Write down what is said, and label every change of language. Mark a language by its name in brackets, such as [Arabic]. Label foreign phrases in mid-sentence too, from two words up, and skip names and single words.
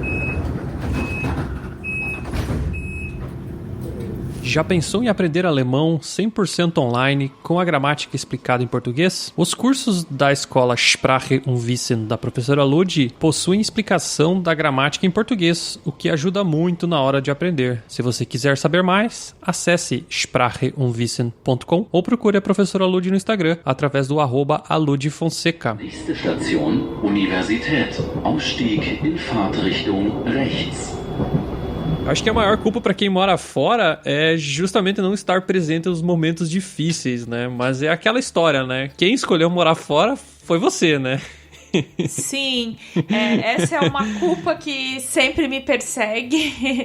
[Portuguese] Já pensou em aprender alemão 100% online com a gramática explicada em português? Os cursos da escola Sprache und Wissen da professora Ludi possuem explicação da gramática em português, o que ajuda muito na hora de aprender. Se você quiser saber mais, acesse spracheundwissen.com ou procure a professora Ludi no Instagram através do @aludifonseca. [German] Nächste Station, Universität. Ausstieg in Fahrtrichtung rechts. [Portuguese] Acho que a maior culpa para quem mora fora é justamente não estar presente nos momentos difíceis, né? Mas é aquela história, né? Quem escolheu morar fora foi você, né? Sim, essa é uma culpa que sempre me persegue.